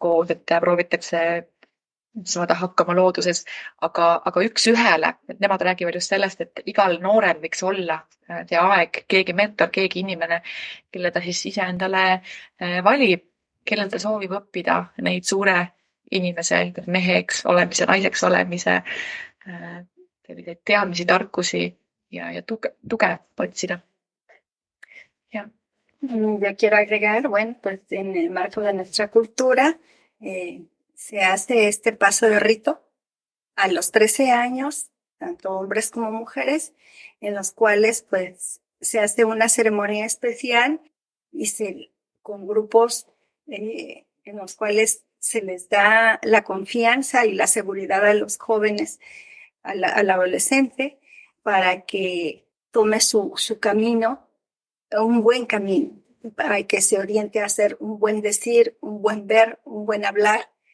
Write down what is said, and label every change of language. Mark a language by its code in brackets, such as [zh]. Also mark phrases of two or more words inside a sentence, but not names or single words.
[et] koos, et proovitakse saada hakkama looduses, aga üks ühele, et nemad räägivad just sellest, et igal noorel võiks olla see aeg, keegi mentor, keegi inimene, kelle ta siis ise endale valib, kellel ta soovib õppida neid suure inimese, meheks olemise, naiseks olemise, selliseid teadmisi, tarkusi ja tuge otsida. [es] Yo quiero agregar, bueno, pues en el marco de nuestra cultura se hace este paso de rito a los 13 años, tanto hombres como mujeres, en los cuales pues se hace una ceremonia especial y con grupos en los cuales se les da la confianza y la seguridad a los jóvenes, al adolescente, para que tome su camino, un buen camino, para que se oriente a hacer un buen decir, un buen ver, un buen hablar.